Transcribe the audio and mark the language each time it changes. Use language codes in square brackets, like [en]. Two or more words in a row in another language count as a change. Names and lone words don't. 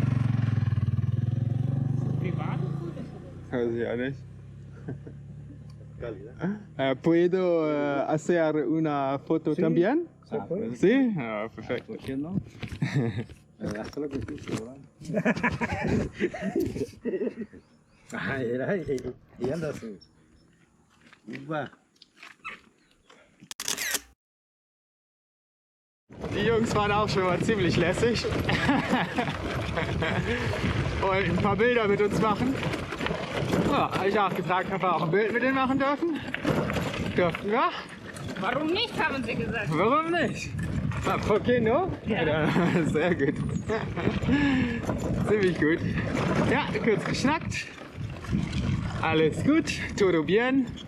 [de] Privat? Weiß ich auch nicht. [es] ¿Puedo hacer una foto también? ¿Sí? Ah, perfecto. ¿Por qué no? Haz lo que quieras, ¿verdad? Ay, era y anda así. Va. [de] Die Jungs waren auch schon mal ziemlich lässig. Wollten ein paar Bilder mit uns machen. Ja, habe ich auch gefragt, ob wir auch ein Bild mit denen machen dürfen. Dürften wir? Warum nicht, haben sie gesagt. Warum nicht? [es] Ah, ¿por qué no? [de] Ja. Sehr gut. Ziemlich gut. Ja, kurz geschnackt. Alles gut, [es] todo bien.